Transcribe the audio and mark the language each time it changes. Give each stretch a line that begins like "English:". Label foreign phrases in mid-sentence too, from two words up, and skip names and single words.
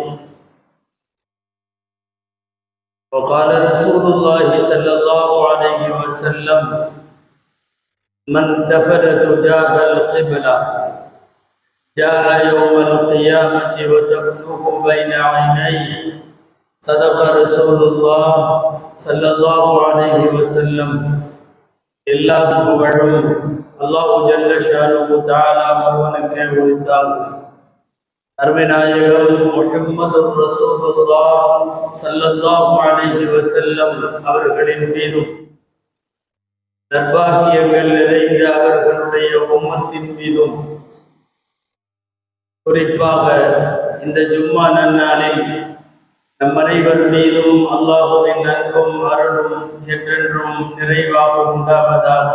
Arabic: وقال رسول الله صلى الله عليه وسلم من تفل تجاه القبلة جاء يوم القيامة وتفله بين عينيه صدق رسول الله صلى الله عليه وسلم.
Tamil: எல்லா புகழும் அல்லாஹ்
Arabic: جل شأنه تعالى
Tamil: ஒருவனுக்கே உரித்தாகும். அருமைநாயகம் முஹம்மது
Arabic: رسول الله صلى الله عليه وسلم
Tamil: அவர்களின் மீதும் நற்பாக்கியங்கள் நிறைந்த அவர்களுடைய உம்மத்தின் மீதும் குறிப்பாக இந்த ஜும்மா நன்னாளில் நம் அனைவர் மீதும் அல்லாஹுவின் அன்பும் அருளும் என்றென்றும் நிறைவாக உண்டாவதாக.